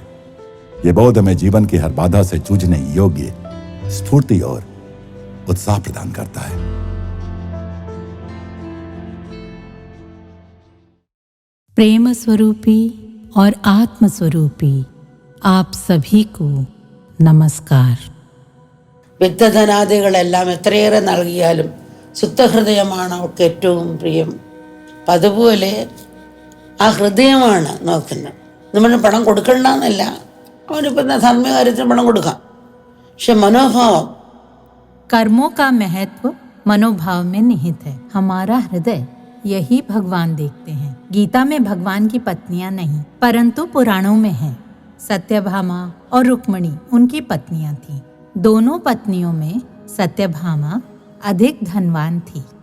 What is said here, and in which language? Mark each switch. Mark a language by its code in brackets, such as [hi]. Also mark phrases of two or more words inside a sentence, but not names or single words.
[hi] ये बोध हमें जीवन की हर बाधा से जूझने योग्य स्फूर्ति और उत्साह प्रदान करता है। प्रेम स्वरूपी और आत्म स्वरूपी आप सभी को नमस्कार। [ml] വിത്തധനാദികളെല്ലാം എത്രയേറെ നൽകിയാലും ശുദ്ധഹൃദയമാണ് അവൾക്ക് ഏറ്റവും പ്രിയം. അപ്പം അതുപോലെ ആ ഹൃദയമാണ് നോക്കുന്നത്. നമ്മൾ പണം കൊടുക്കണ്ടെന്നല്ല, അവനിപ്പം ധർമ്മകാര്യത്തിന് പണം കൊടുക്കാം, പക്ഷെ മനോഭാവം, [hi] कर्मों का महत्व मनोभाव में निहित है। हमारा हृदय यही भगवान देखते हैं। गीता में भगवान की पत्नियां नहीं परंतु पुराणों में हैं। सत्यभामा और रुक्मिणी उनकी पत्नियां थीं। दोनों पत्नियों में सत्यभामा अधिक धनवान थी।